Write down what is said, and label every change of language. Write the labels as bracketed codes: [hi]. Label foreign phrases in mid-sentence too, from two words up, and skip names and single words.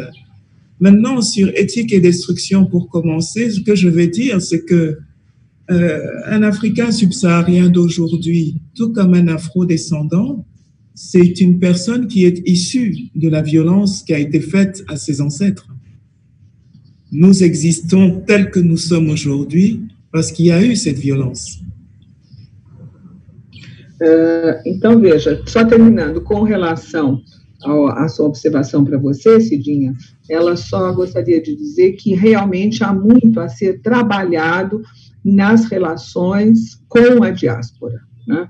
[fr] Maintenant, sur éthique et destruction, pour commencer, ce que je vais dire, c'est que un Africain subsaharien d'aujourd'hui, tout comme un Afro-descendant, c'est une personne qui est issue de la violence qui a été faite à ses ancêtres. Nous existons tels que nous sommes aujourd'hui parce qu'il y a eu cette violence. [pt] Então, veja, só terminando, com relação à sua observação para você, Cidinha, ela só gostaria de dizer que realmente há muito a ser trabalhado nas relações com a diáspora, né?